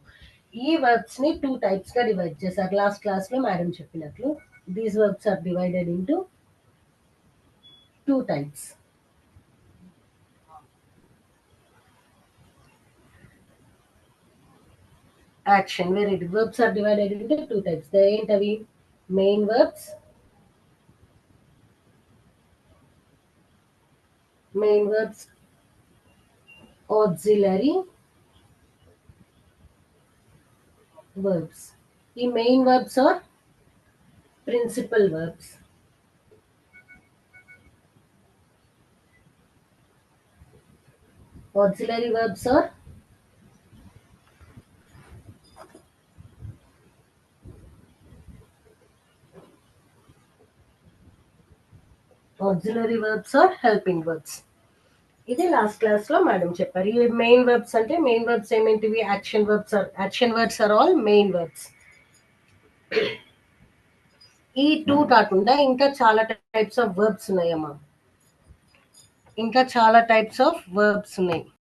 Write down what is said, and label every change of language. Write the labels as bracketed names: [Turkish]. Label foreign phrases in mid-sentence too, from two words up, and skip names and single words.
[Telugu] ఈ వర్బ్స్ ని 2 types గా డివైడ్ చేశారు. [English] last class [Telugu] లో మేడం చెప్పినట్లు [English] these verbs are divided into 2 types. action very good. verbs are divided into 2 types. ఏంటవి? main verbs, auxiliary verbs. ఈ main verbs are principal verbs. Auxiliary verbs are helping verbs. [Telugu] ఇది [English] last class [Telugu] లో మేడం చెప్పారు. ఈ [English] main verbs [Telugu] అంటే [English] main verbs [Telugu] ఏమేంటివి? [English] action words are all main verbs. [Telugu] ఈ 2 కాకుండా ఇంకా చాలా [English] types of verbs [Telugu] ఉన్నాయమ్మా. ఇంకా చాలా [English] types of verbs [Telugu] ఉన్నాయి.